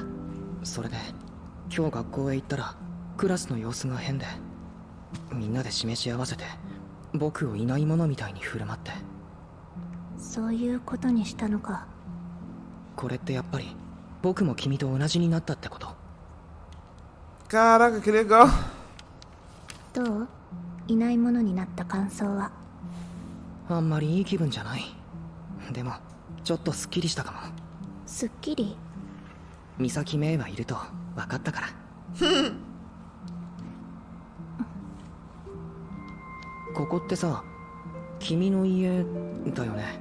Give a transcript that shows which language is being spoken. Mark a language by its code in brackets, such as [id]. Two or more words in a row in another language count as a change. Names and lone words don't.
[ja] それで今日学校へ行ったらクラスの様子が変で、みんなで示し合わせて僕をいないものみたいに振る舞って。そういうことにしたのか。これってやっぱり僕も君と同じになったってこと？ [pt] Caraca, que legal. [ja] どう？いないものになった感想は。あんまりいい気分じゃない。でもちょっとすっきりしたかも。すっきり。三崎芽衣はいると分かったから。ここってさ、君の家だよね。